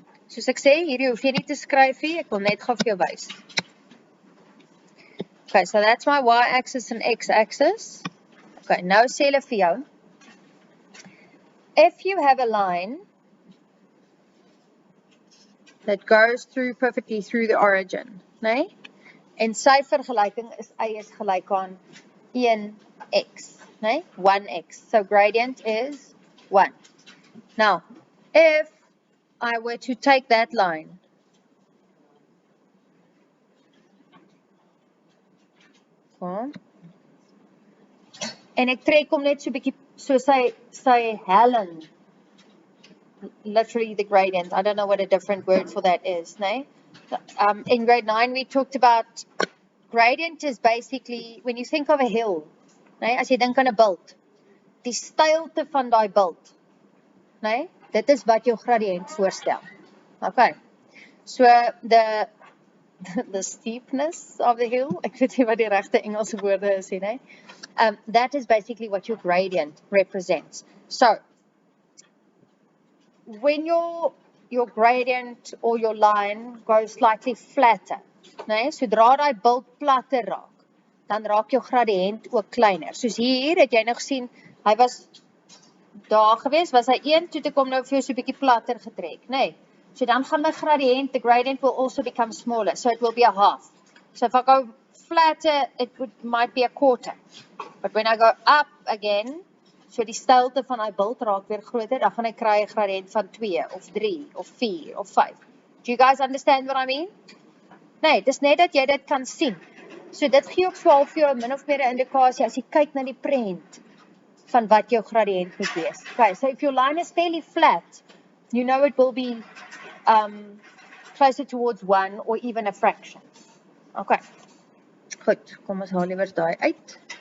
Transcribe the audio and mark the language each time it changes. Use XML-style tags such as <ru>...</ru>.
<af>Soos ek sê, hierdie hoef jy nie te skryf nie, ek wil net gou vir jou wys.</af> <en>Okay, so that's my y-axis and x-axis. Okay,</en> <af>nou sê hulle vir jou,</af> <en>if you have a line that goes through perfectly through the origin, né?</en> <af>En sy vergelyking is y is gelyk aan 1x, né? 1x.</af> <en>So gradient is 1. Now, if I were to take that line</en> <af>en ek trek hom net so bietjie so sy helling,</af> <en>literally the gradient. I don't know what a different word for that is, né? In grade 9 we talked about gradient is basically when you think of a hill, né?</en> <af>As jy dink aan 'n bult, die steilte van daai bult, né? Dit is wat jou gradient voorstel. Okay.</af> <en>So the steepness of the hill,</en> <af>ek weet nie wat die regte Engelse woorde is nie, né?</af> <en>That is basically what your gradient represents. So when your gradient or your line goes slightly flatter, né?</en> <af>Sodra daai bult platter raak, dan raak jou gradient ook kleiner. Soos hier het jy nou gesien, hy was daar gewees, was hy 1, toe ek hom nou vir jou so 'n bietjie platter getrek, né?</af> <en>So</en> <af>dan gaan my gradient,</af> <en>the gradient will also become smaller, so it will be a half. So if I go flatter, it might be a quarter. But when I go up again,</en> <af>so die steilte van die bult raak weer groter, dan gaan ek kry 'n gradient van 2 of 3 of 4 of 5.</af> <en>Do you guys understand what I mean?</en> <af>Nee, dis net dat jy dit kan sien. So dit gee ook so half vir jou min of meer 'n indikasie as jy kyk na die prent van wat jou gradient moet wees.</af> <en>Okay, so if your line is fairly flat, you know it will be closer towards 1 or even a fraction. Okay.</en> <af>Goed, kom ons haal liewer daai uit.</af>